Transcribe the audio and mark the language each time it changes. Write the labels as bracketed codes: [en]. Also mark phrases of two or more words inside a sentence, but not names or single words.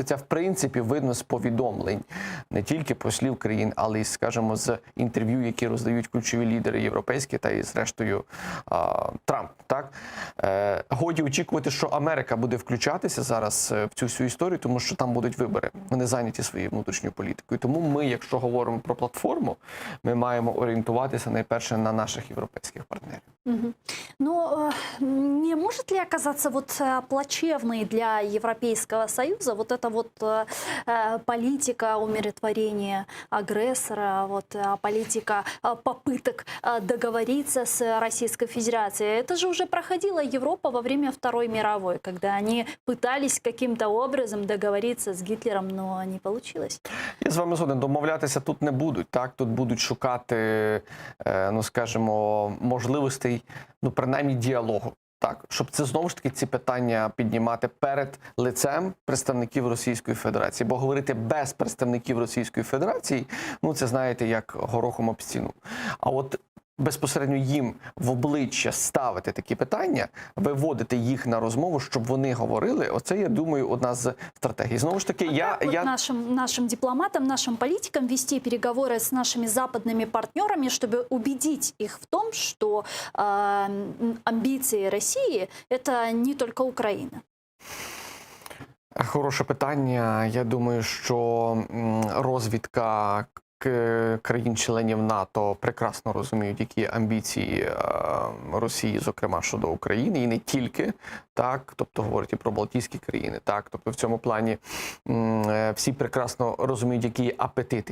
[uk] Це, в принципі, видно з повідомлень не тільки послів країн, але й, скажімо, з інтерв'ю, які роздають ключові лідери європейські та і, зрештою, Трамп. Так? Годі очікувати, що Америка буде включатися зараз в цю всю історію, тому що там будуть вибори. Вони зайняті своєю внутрішньою політикою. Тому ми, якщо говоримо про платформу, ми маємо орієнтуватися найперше на наших європейських партнерів. Угу. [ru] Но не может ли оказаться вот плачевной для Европейского Союза вот эта вот политика умиротворения агрессора, вот политика попыток договориться с Российской Федерацией? Это же уже проходила Европа во время Второй мировой, когда они пытались каким-то образом договориться с Гитлером, но не получилось. [uk] Я з вами згоден, домовлятися тут не будуть, так? Тут будуть шукати, скажімо, можливостей, принаймні діалогу. Так, щоб це знову ж таки ці питання піднімати перед лицем представників Російської Федерації. Бо говорити без представників Російської Федерації, це, знаєте, як горохом об стіну. А от безпосередньо їм в обличчя ставити такі питання, виводити їх на розмову, щоб вони говорили, оце, я думаю, одна з стратегій. Знову ж таки, [ru] Нашим дипломатам, нашим политикам вести переговоры с нашими западными партнерами, чтобы убедить их в том, что амбиции России – это не только Украина? [uk] Хороше питання. Я думаю, що розвідка країн-членів НАТО прекрасно розуміють, які амбіції Росії, зокрема, щодо України, і не тільки, так, тобто говорять і про Балтійські країни, так, тобто в цьому плані всі прекрасно розуміють, які є апетити.